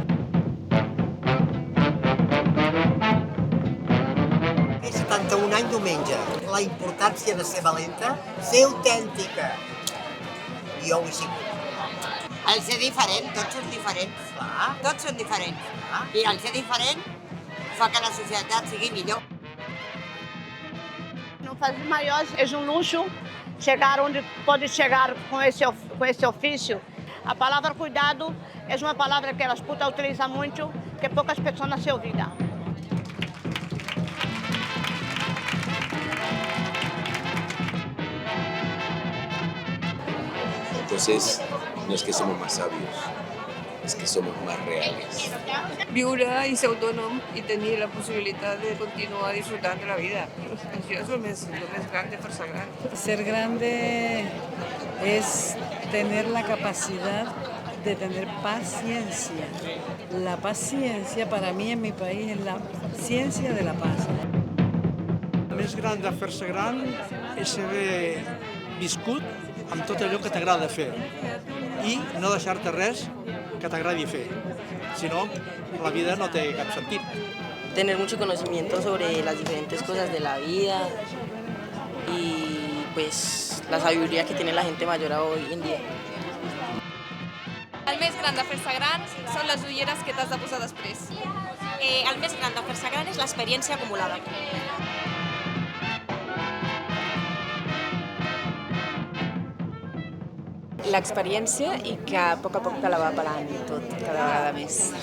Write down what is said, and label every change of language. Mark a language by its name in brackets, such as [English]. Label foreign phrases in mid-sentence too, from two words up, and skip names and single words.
[Catalan] Té 71 anys diumenge. La importància de ser valenta, ser autèntica. Jo ho he sigut. El ser diferent, tots són diferents. Tots són diferents. I el ser diferent fa que la societat sigui millor. [Portuguese] Para os maiores é luxo chegar onde pode chegar com esse ofício. A palavra cuidado é uma palavra que elas podem utilizar muito, que poucas pessoas se olvidam. [Spanish] Entonces, no es que somos más sabios, es que somos más reales. [Catalan] Viure i ser autònom i tenir la possibilitat de continuar disfrutant de la vida. Això és el més gran de fer-se gran. [Spanish] Ser grande es tener la capacidad de tener paciencia. La paciencia para mí en mi país es la ciencia de la paz. [Catalan] El més gran de fer-se gran és haver viscut amb tot allò que t'agrada fer i no deixar-te res que t'agradi fer, si no, la vida no té cap sentit. [Spanish] Tener mucho conocimiento sobre las diferentes cosas de la vida y pues la sabiduría que tiene la gente mayor hoy en día. [Catalan] El més gran de fer-se gran són les ulleres que t'has de posar després. El més gran de fer-se gran és l'experiència acumulada. L'experiència i que a poc te la va apel·lant tot, cada vegada més.